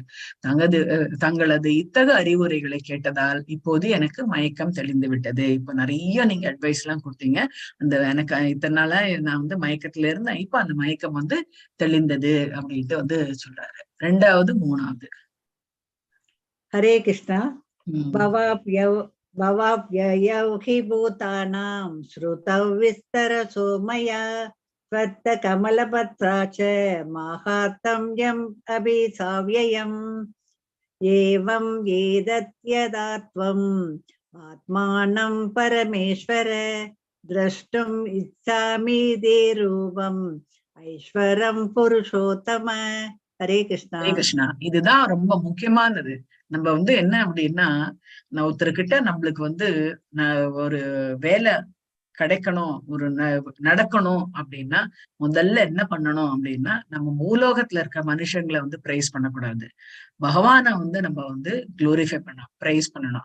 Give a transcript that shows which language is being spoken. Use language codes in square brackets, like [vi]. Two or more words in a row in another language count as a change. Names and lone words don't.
[ta] தங்களது இத்தகு அறிவுரைகளை கேட்டதால் இப்போது எனக்கு மயக்கம் தெளிந்து விட்டது. இப்ப நிறைய நீங்க அட்வைஸ் எல்லாம் கொடுத்தீங்க, அந்த எனக்கு இத்தனை நாளா நான் வந்து மயக்கத்துல இருந்தேன், இப்ப அந்த மயக்கம் வந்து தெளிந்தது அப்படின்ட்டு வந்து சொல்றாரு. 2வது 3வது. ஹரே கிருஷ்ணா. [sa] भवाप्ययौ हि भूतानां श्रुतौ विस्तरसो मया त्वत्तकमलपत्रा च माहात्म्यम् अभिसाव्ययम् एवं एतद्यदा त्वम् आत्मानं परमेश्वर द्रष्टुम् इच्छामि ते रूपम् ऐश्वरं पुरुषोत्तम. [ta] ஹரே கிருஷ்ணா. ஹரே கிருஷ்ணா. இதுதான் ரொம்ப முக்கியமானது. நம்ம வந்து என்ன அப்படின்னா, நான் ஒருத்தர்கிட்ட நம்மளுக்கு வந்து ஒரு வேலை கிடைக்கணும், ஒரு நடக்கணும் அப்படின்னா முதல்ல என்ன பண்ணணும் அப்படின்னா, நம்ம பூலோகத்துல இருக்க மனுஷங்களை வந்து பிரைஸ் பண்ணக்கூடாது, பகவானை வந்து நம்ம வந்து குளோரிஃபை பண்ணணும், பிரைஸ் பண்ணணும்.